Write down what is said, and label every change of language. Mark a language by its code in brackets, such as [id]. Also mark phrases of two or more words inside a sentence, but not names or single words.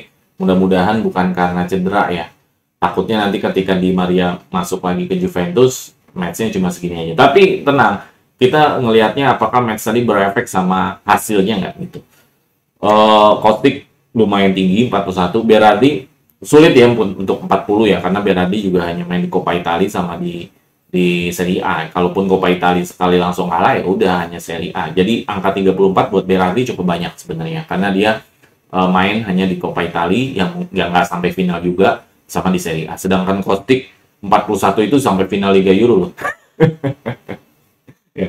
[id] Mudah-mudahan bukan karena cedera ya. Takutnya nanti ketika Di Maria masuk lagi ke Juventus, match-nya cuma segini aja. Tapi tenang, kita ngelihatnya apakah match tadi berefek sama hasilnya nggak gitu. Kostik lumayan tinggi, 41. Berardi sulit ya untuk 40 ya, karena Berardi juga hanya main di Coppa Italia sama di Serie A. Kalaupun Coppa Italia sekali langsung kalah ya udah hanya Serie A. Jadi angka 34 buat Berardi cukup banyak sebenarnya, karena dia main hanya di Coppa Italia yang nggak sampai final juga sama di Serie A. Sedangkan Kostik 41 itu sampai final Liga Euro loh. Ya.